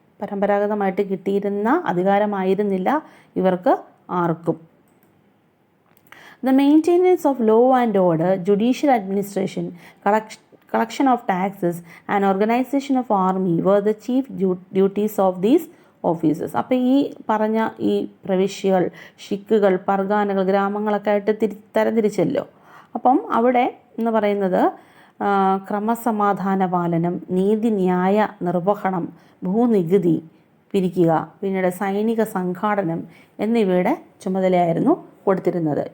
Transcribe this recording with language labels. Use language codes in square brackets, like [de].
[ml] പരമ്പരാഗതമായിട്ട് കിട്ടിയിരുന്ന അധികാരമായിരുന്നില്ല ഇവർക്ക് ആർക്കും. [en] The maintenance of law and order, judicial administration, collection of taxes and organization of army were the chief duties of these officers. [ml] അപ്പോൾ ഈ പറഞ്ഞ ഈ പ്രവിശ്യകൾ, ഷിക്കുകൾ, പർഗാനകൾ, ഗ്രാമങ്ങളൊക്കെ ആയിട്ട് തരംതിരിച്ചല്ലോ. അപ്പം അവിടെ എന്ന് പറയുന്നത് ക്രമസമാധാന പാലനം, നീതിന്യായ നിർവഹണം, ഭൂനികുതി പിരിക്കുക, പിന്നീട് സൈനിക സംഘാടനം എന്നിവയുടെ ചുമതലയായിരുന്നു കൊടുത്തിരുന്നത്.